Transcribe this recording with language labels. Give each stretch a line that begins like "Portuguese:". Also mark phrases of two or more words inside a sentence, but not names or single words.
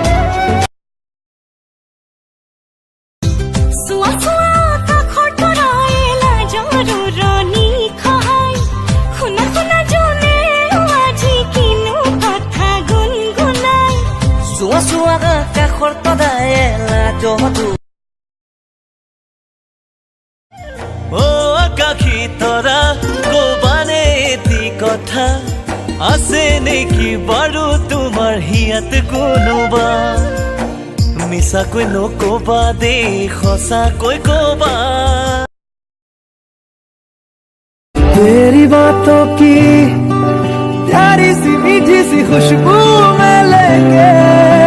Assamese: চোৱা কাষৰ তৰাই লাজটো আকাশী তৰা কবানে এটি কথা আছে নেকি বাৰু তোমাৰ হিয়াত কোনোবা মিছাকৈ নকবা দেই সঁচাকৈ কবা
Hindi: तेरी बातों की प्यारी सी मीठी सी खुशबू में लेके